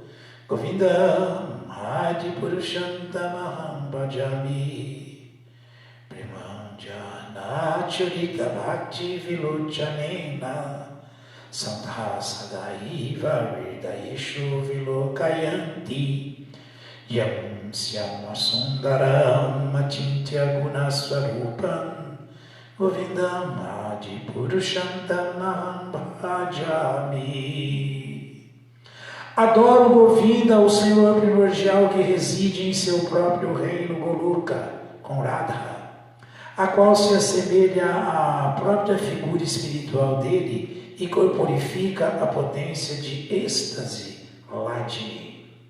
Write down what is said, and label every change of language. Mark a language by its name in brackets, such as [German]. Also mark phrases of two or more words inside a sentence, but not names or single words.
[Sanskrit] गोविन्दम् आदि पुरुषन्तमहम् भजामि प्रेमाञ्जन छुरित भक्ति विलोचनेन सन्त सदैव विर्दयेषु विलोकयन्ति यम् श्याम सुन्दरम् अचिन्त्य गुणस्वरूपम् गोविन्दम् आदि पुरुषन्तमहम् भजामि. [Portuguese] Adoro Govinda, o Senhor primordial que reside em seu próprio reino Goluka, com Radha, a qual se assemelha à própria figura espiritual dele e corporifica a potência de êxtase, Ladini.